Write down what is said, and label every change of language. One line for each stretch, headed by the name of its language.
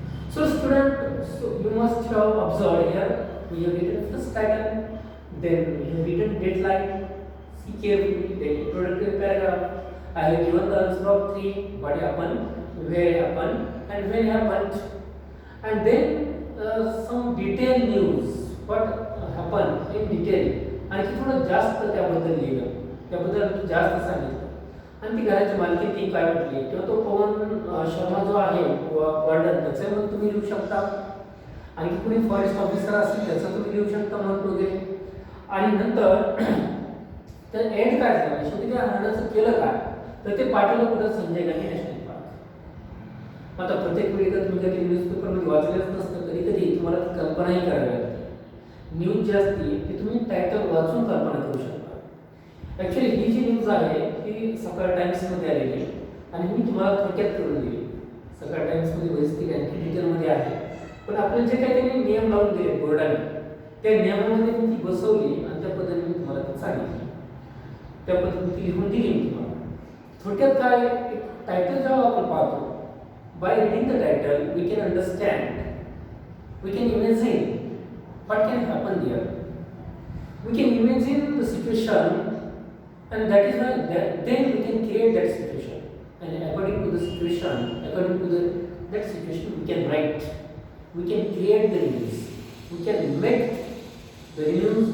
English: So student, you must have observed here, we have written first title, then we have written deadline, see carefully, then introductory paragraph. I have given the answer of 3, what happened, where happened, and when happened, and then some detailed news, what happened in detail.
Marathi: आणखी थोडं जास्त त्याबद्दल लिहिलं, त्याबद्दल जास्त सांगितलं. आणि ती घराची मालकी ती काय म्हटली किंवा तो पवन शर्मा जो आहे वार्डन त्याचं मग तुम्ही लिहू शकता. आणखी कोणी फॉरेस्ट ऑफिसर असेल त्याचं तुम्ही लिहू शकता मत वगैरे. आणि नंतर तर एंड काय झालं, शेवटी त्या हरणाचं केलं काय, तर ते पाठवलं कुठं? Sanjay Gandhi national park. आता प्रत्येक वेळी जर तुम्ही कधी न्यूजपेपरमध्ये वाचलेच नसतं, कधी कधी तुम्हाला ती कल्पनाही करावी लागते. न्यूज जी असते ती तुम्ही टायटल वाचून कल्पना करू शकता. ॲक्च्युली ही जी न्यूज आहे ती सकाळ टाइम्समध्ये आलेली आणि मी तुम्हाला थोडक्यात करून दिली. सकाळ टाइम्समध्ये वैयक्तिक आणखी डिटेलमध्ये आहे, पण आपल्याला जे काही त्यांनी नियम लावून दिले बोर्डाने, त्या नियमामध्ये मी ती बसवली आणि त्या पद्धतीने मी तुम्हाला ती सांगितली, त्या पद्धतीने ती लिहून दिली मी तुम्हाला. थोडक्यात काय, टायटल जेव्हा आपण पाहतो,
English: By reading the title we can understand We can imagine what can happen there. We can imagine the situation, and that is why then we can create that situation. And according to the situation, according to that situation, we can write. We can create the news. We can make the news.